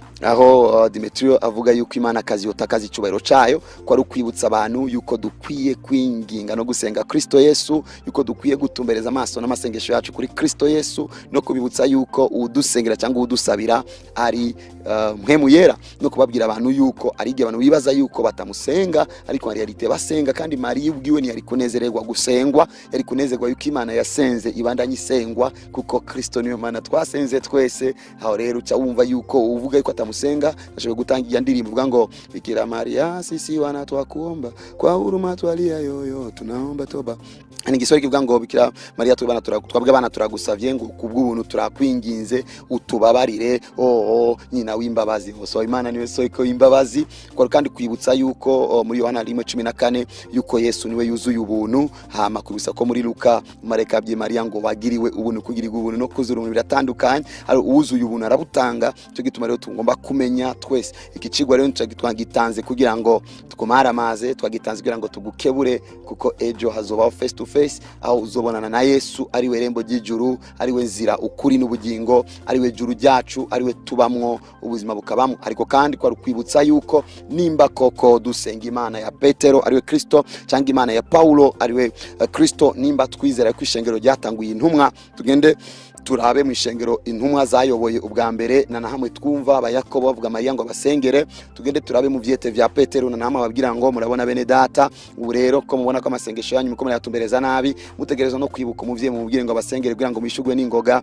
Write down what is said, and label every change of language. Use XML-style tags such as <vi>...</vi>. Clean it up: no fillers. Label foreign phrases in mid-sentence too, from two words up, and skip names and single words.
<rn>aho Demetrio avuga yuko imana kazi yotakaza icubahiro cayo, ko ari kwibutsa abantu yuko dukwiye kwinginga no gusenga Kristo Yesu, yuko dukwiye gutumbereza amaso n'amasengesho yacu kuri Kristo Yesu, no kubibutsa yuko udusengera cyangwa udusabira ari mpemu yera, no kubabwira abantu yuko ari igihe abantu bibaza yuko batamusenga ariko ari yarite basenga, kandi Mariya ubwiwe ni yari kunezererwa gusengwa, yari kunezerwa yuko imana yasenze ibandanye isengwa, kuko Kristo niyo mana twasenze twese. Aho rero uca wumva yuko uvuga yuko atamusenga ashobora gutangira ndirimbo uvuga ngo</rn> <sw>Bikira Maria sisi wana twakuomba kwa huruma twalia yoyo tunaomba toba.</sw> <rn>Ani gisori kivuga ngo Bikira Maria twabwe abana turagusavye ngo kubw'ubuntu turakwinginze utubabarire nyina w'imbabazi. So imana niwe soko y'imbabazi, kwa kandi kwibutsa yuko muri Yohana 1:14 yuko Yesu niwe yuzuye ubuntu, hama kubisa ko muri Luka mareka bye Maria ngo bagiriwe ubuntu kugirirwa ubuntu no kuzura ubuntu biratandukanye, ari uwuzuye ubuntu arabutanga. Cyo gituma rero tugomba kumenya twese ikicigwa rero twagitanze kugira ngo tukumara amaze, twagitanze kugira ngo tugukebure, kuko ejo hazoba</rn> <en>face to face,</en> <rn>aho uzobonana na Yesu ari we rembo ry'ijuru, ari we nzira ukuri n'ubugingo, ari we juru ryacu, ari we tubamwo ubuzima bukabamwo. Ariko kandi kwa kwibutsa yuko nimba koko dusenga imana ya Petero ari we Kristo, cyangwa imana ya Paulo ari we Kristo, nimba twizera ko ishengero ryatanguye intumwa, tugende turabe mu ishengero intumwa zayoboye ubwa mbere, na nahamwe twumva abayakobo bavuga Mariya ngo basengere, tugende turabe mu vyete vya Petero, na nahamwe babwira ngo murabona bene data, ubu rero ko mubona ko amasengesho yanyu muko murayatumbereza nabi, mutegereza no kwibuka umuvye mu mubwire ngo basengere kugira ngo mwishugwe n'ingoga.</rn>